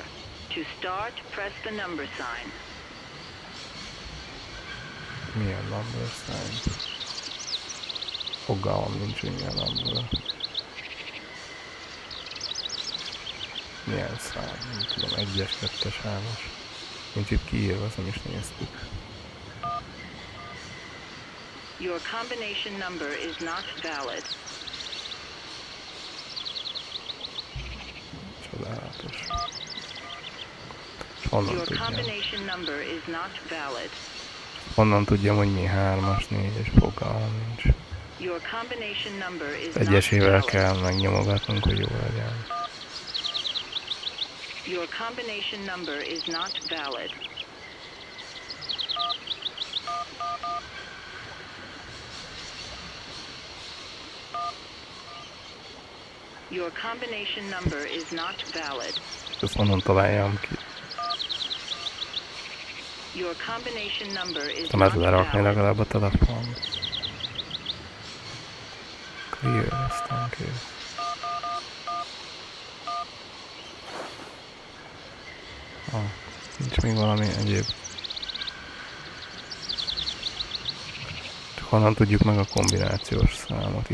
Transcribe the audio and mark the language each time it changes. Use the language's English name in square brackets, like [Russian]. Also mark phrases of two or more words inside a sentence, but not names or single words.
[English] To start, press the number sign. [Hungarian] Milyen [English] number sign? [Hungarian] Fogalmam nincs, hogy milyen number. Milyen szám? Nem tudom, 1-es, 2-es, 3-as. Nincs itt kiírva, azt nem is néztük. [English] Your combination number is not valid. [Hungarian] Csodálatos. Honnan [English] Your [Hungarian] tudjam? [English] combination number is not valid. [Hungarian] Honnan tudjam, hogy mi 3-as, 4-es, fogalmam nincs. [English] Your combination number is not [Hungarian] Egyesével [English] valid. [Hungarian] kell megnyomogatnunk, hogy jó legyen. [English] Your combination number is not valid. Your combination number is not valid. [Hungarian] Ezt honnan találjam ki? [English] Your combination number is [Hungarian] Nem [English] not [Hungarian] ez lerakni [English] valid. [Hungarian] legalább a telefon. Clear, aztán kész. Nincs még valami egyéb. Csak honnan tudjuk meg a kombinációs számot?